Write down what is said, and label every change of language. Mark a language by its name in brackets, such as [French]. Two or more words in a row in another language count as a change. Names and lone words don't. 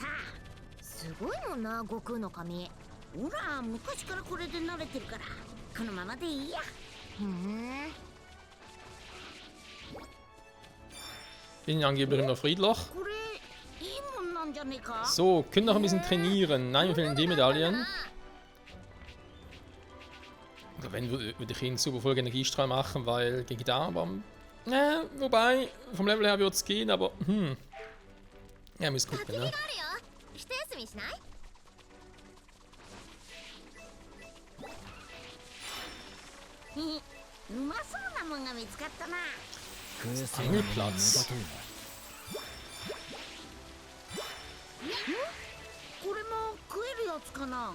[Japanese] すごいもんな悟空の髪。ほら、昔からこれで慣れてるから、このままでいいや。ふん。 [German] Bin angeblich noch Friedloch. [Japanese] これいいもんなんじゃねえか。 [German] So, können noch ein bisschen trainieren. Nein, mir fehlen die Medaillen. Oder wenn, würde ich ihn super voll Energiestrahl machen, weil gegen da, aber... wobei, vom Level her wird es gehen, aber... Ja, müsst gucken, ne? [Japanese] 一休みしない？うまそうなもんが見つかったな。食えそうなものは目立とうな。これも食えるやつかな。